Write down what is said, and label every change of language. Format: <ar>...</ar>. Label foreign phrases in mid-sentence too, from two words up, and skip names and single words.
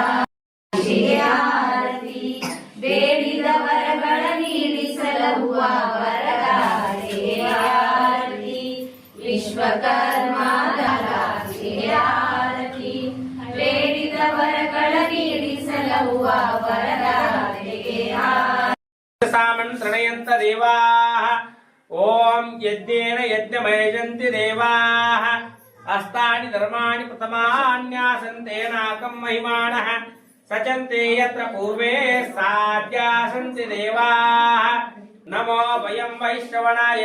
<kn>ಆರತಿ ಬೇಡಿದ ವರಗಳ ನೀಡಿ ಸಲಹುವ ವರದಾತೆಗೆ ಆರತಿ ವಿಶ್ವಕರ್ಮದ ಆರತಿ ಬೇಡಿದ ವರಗಳ ನೀಡಿ ಸಲಹುವ ವರದಾತೆಗೆ</kn> <sa>सामन्त्रणयन्त देवाः ओम यज्ञेन यज्ञमयजन्ति देवाः अस्तानि धर्माणि प्रथमान्यासन्तेनाकं महिमानः सचन्ते यत्र पूर्वे साध्यासन्ति देवाः नमो वयं वैश्रवणाय</sa>